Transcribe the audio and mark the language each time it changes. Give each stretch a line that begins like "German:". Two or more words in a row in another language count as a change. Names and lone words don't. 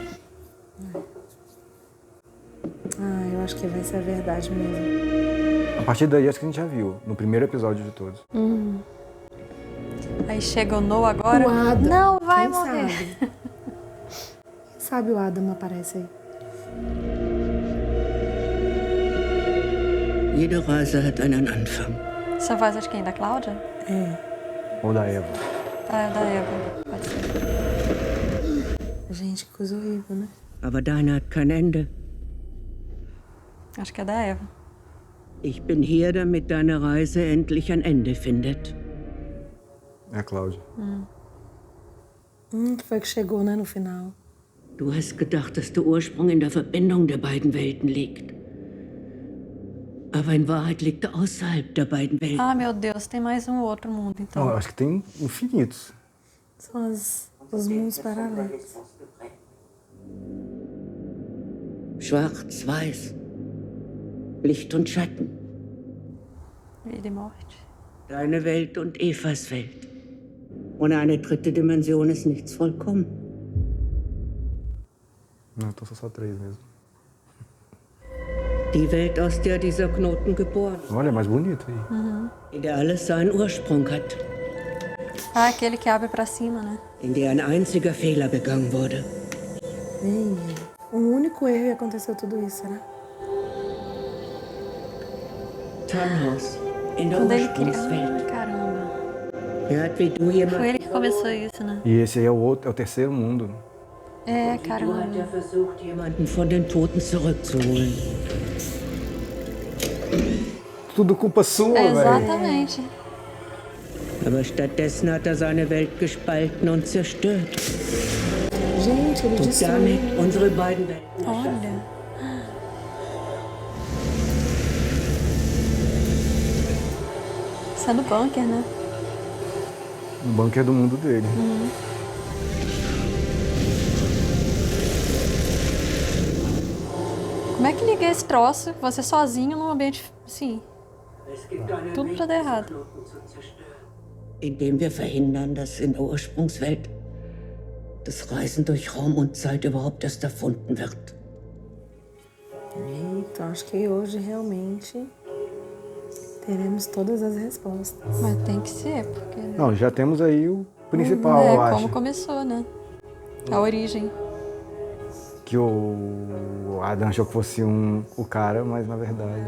Portuguese: Ah, eu acho que vai ser a verdade mesmo. A partir daí, acho que a gente já viu, no primeiro episódio de todos. Aí chega o Noah agora. O Adam. Não, vai Quem morrer. sabe? Quem sabe o Adam aparece aí.
German: Jede Reise hat einen Anfang.
Portuguese: Essa voz é de quem? Da Cláudia? Ou da Eva. Ah, é da Eva. Pode ser. Gente, que coisa horrível, né?
German: Aber deine hat kein Ende.
Portuguese: Acho que é da Eva.
German: Ich bin hier, damit deine Reise endlich ein Ende findet.
Portuguese: É a Cláudia. Que foi que chegou, né, no final.
German: Du hast gedacht, dass der Ursprung in der Verbindung der beiden Welten liegt. Aber in Wahrheit liegt er außerhalb der beiden Welten.
Portuguese: Ah, meu Deus, tem mais um outro mundo, então. Não, acho que tem infinitos. São os mundos paralelos.
German: Schwarz, weiß. Licht und Schatten.
Portuguese: Vida e morte.
German: Deine Welt und Evas Welt. Ohne eine dritte Dimension ist nichts vollkommen.
Portuguese: Não, então são só 3 mesmo.
German: Die Welt, aus der dieser Knoten geboren ist,
Portuguese: Olha, mais bonito aí.
German: in der alles seinen Ursprung hat,
Portuguese: Ah, aquele que abre pra cima, né?
German: in der ein einziger Fehler begangen wurde.
Portuguese: Um único erro e aconteceu tudo isso, será?
German: Tannhaus, in der
Portuguese: Quando ele cria.
German: Ursprungswelt.
Portuguese: Caramba.
German: Er hat wie du jemand.
Portuguese: Foi ele que começou isso, né? E esse aí é o terceiro mundo. É,
German: Du hat
Portuguese: caramba.
German: er versucht, jemanden von den Toten zurückzuholen.
Portuguese: Tudo culpa sua, velho. Exatamente.
German: Aber stattdessen hat er seine Welt gespalten und zerstört.
Portuguese: Gente, ele
German: Und
Portuguese: destruiu.
German: damit unsere beiden Welten.
Portuguese: Olha. Isso é do bunker, né? No bunker do mundo dele. Como é que liga esse troço, você sozinho num ambiente, assim,
German: Es gibt einen
Portuguese: tudo
German: Weg,
Portuguese: pra dar errado.
German: Knoten zu zerstören. Indem wir verhindern, dass in der Ursprungswelt das Reisen durch Raum und Zeit überhaupt erst erfunden wird.
Portuguese: Então, acho que hoje realmente teremos todas as respostas. Mas tem que ser, porque... Não, já temos aí o principal, eu acho. como começou, né? A origem. Que o Adam achou que fosse o cara, mas na verdade...